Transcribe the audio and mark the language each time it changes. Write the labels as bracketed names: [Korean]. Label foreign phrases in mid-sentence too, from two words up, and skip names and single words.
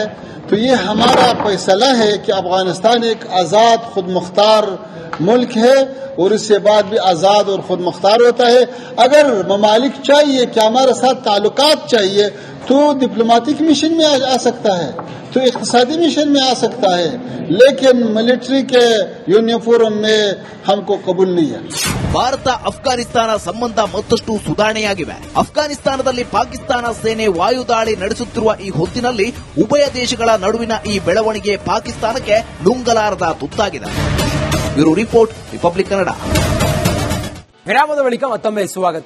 [Urdu] تو یہ ہمارا فیصلہ ہے کہ افغانستان ایک آزاد خود مختار ملک ہے اور اس سے بعد بھی آزاد اور خود مختار ہوتا ہے. اگر ممالک چاہیے کہ ہمارے ساتھ تعلقات چاہیے تو [English] diplomatic mission [Urdu] میں آ سکتا ہے، تو اقتصادی مشن میں آ سکتا ہے، لیکن ملٹری کے یونیفارم میں ہم کو قبول نہیں ہے. [Kannada] ಭಾರತ ಅಫ್ಘಾನಿಸ್ತಾನ ಸಂಬಂಧ ಮತ್ತಷ್ಟು ಸುಧಾರಣೆಯಾಗಿವೆ. ಅಫ್ಘಾನಿಸ್ತಾನದಲ್ಲಿ ಪಾಕಿಸ್ತಾನ ಸೇನೆ ವಾಯುದಾಳಿ ನಡೆಸುತ್ತಿರುವ ಈ ಹೊತ್ತಿನಲ್ಲಿ ಉಭಯ ದೇಶಗಳ ನಡುವಿನ ಈ ಬೆಳವಣಿಗೆ ಪಾಕಿಸ್ತಾನಕ್ಕೆ ನುಂಗಲಾರದ ತುತ್ತಾಗಿದೆ. [English] bureau report, [Kannada] ರಿಪಬ್ಲಿಕ್ ಕನ್ನಡ. ವಿರಾಮದ ಬಳಿಕ ಮತ್ತೊಮ್ಮೆ ಸ್ವಾಗತ.